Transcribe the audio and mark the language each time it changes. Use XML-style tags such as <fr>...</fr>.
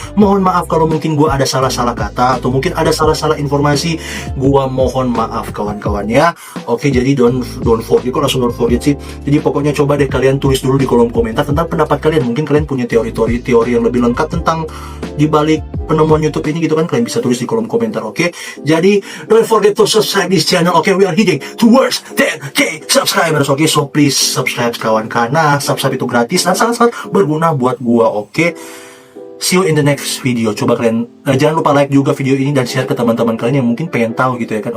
<id>Mohon maaf kalau mungkin gua ada salah-salah kata atau mungkin ada salah-salah informasi, gua mohon maaf kawan-kawan ya. Oke, jadi</id> <en>don't forget,</en> <id>kok langsung don't forget sih. Jadi pokoknya coba deh kalian tulis dulu di kolom komentar tentang pendapat kalian. Mungkin kalian punya teori yang lebih lengkap tentang dibalik penemuan YouTube ini gitu kan, kalian bisa tulis di kolom komentar.</id> <en>Oke, jadi don't forget to subscribe this channel. Oke, we are heading towards 10k subscribers.</en> <id>Oke,</id> <en>so please subscribe</en> <id>kawan, karena subscribe itu gratis dan sangat-sangat berguna buat gua.</id> <en>Oke, see you in the next video.</en> <id>Coba kalian jangan lupa like juga video ini dan share ke teman-teman kalian yang mungkin pengen tahu gitu ya kan.</id>